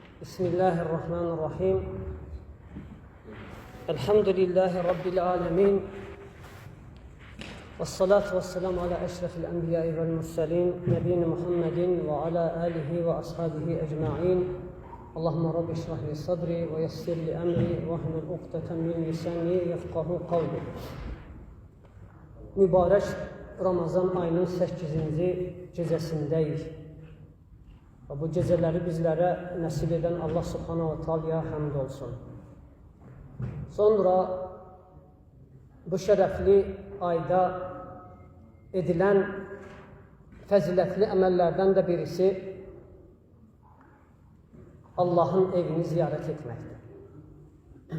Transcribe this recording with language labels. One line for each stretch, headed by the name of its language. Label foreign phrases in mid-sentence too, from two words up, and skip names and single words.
Arabic: بسم الله الرحمن الرحيم. الحمد لله رب العالمين. والصلاة والسلام على أشرف الأنبياء والمرسلين. نبينا محمد وعلى آله وأصحابه أجمعين. اللهم رب اشرح لي صدري ويسر لي أمري واحلل عقدة من لساني يفقهوا قولي.
Azerbaijani: Mübarək Ramazan ayının 8-ci gecəsindəyik. Və bu gecələri bizlərə nəsib edən Allah
Arabic: سبحانه وتعالى
Azerbaijani: həmd olsun. Sonra bu şərəfli ayda edilən fəzilətli əməllərdən də birisi Allahın evini ziyarət etməkdir.